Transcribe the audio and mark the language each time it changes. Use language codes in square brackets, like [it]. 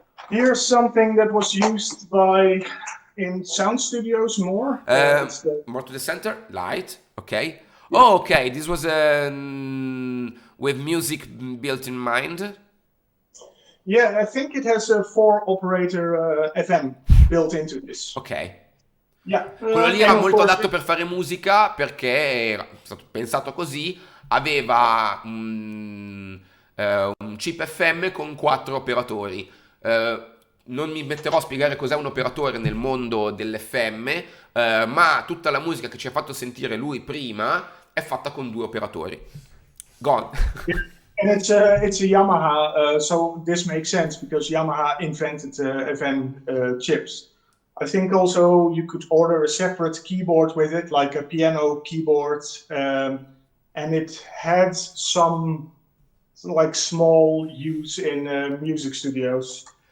[en] Here's something that was used in sound studios more. More to the center. Light. Okay. Yeah. Oh, okay. This was with music built in mind. Yeah, I think it has a 4-operator FM built into this. Ok. Yeah. [it] Quello lì era molto adatto per fare musica perché era stato pensato così, aveva un chip FM con 4 operatori. Non mi metterò a spiegare cos'è un operatore nel mondo dell'FM, ma tutta la musica che ci ha fatto sentire lui prima è fatta con 2 operatori. [en] Gone. And it's a Yamaha, so this makes sense because Yamaha invented FM chips. I think also you could order a separate keyboard with it, like a piano keyboard, and it had some like small use in music studios.